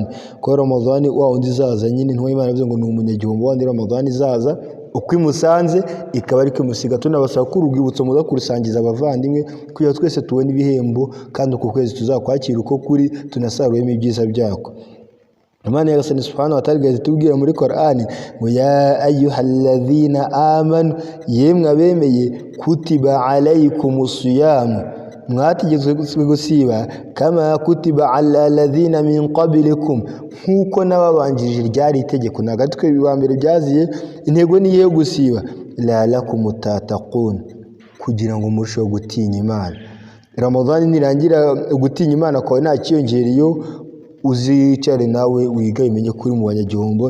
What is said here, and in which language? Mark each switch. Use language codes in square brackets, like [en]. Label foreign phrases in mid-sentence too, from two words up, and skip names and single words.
[rw] Ko Ramadani wa undi izaza nyine ntuwa Imana avuze ngo ni umunyagihombo wandi Ramadani izaza uko imusanze ikaba ari kumusiga. Tunabasaba ko urwibutso muza kurusangiza abavandimwe kugira twese tubone ibihembo, kandi uko kwezi tuzakwakira uko kuri, tunasaruyemo ibyiza byako. Imana yagasani [ar] سبحانه وتعالى [rw] itubwira muri Quran ngo [ar] يا أيها الذين آمنوا, [rw] yemwe abemeye, [ar] كتب عليكم الصيام, [rw] mwategetswe gusiba, [ar] كما كتب على الذين من قبلكم, [rw] nkuko nababanjirije ryari itegeko. Nagatwe biba mbere byaziye, intego ni yo gusiba, [ar] لعلكم تتقون, [rw] kugira ngo murusheho gutinya Imana. Ramadani nirangira gutinya Imana kwawe nta kiyongereyo, uzicare nawe wiga imenye kuri mu banyagihombo.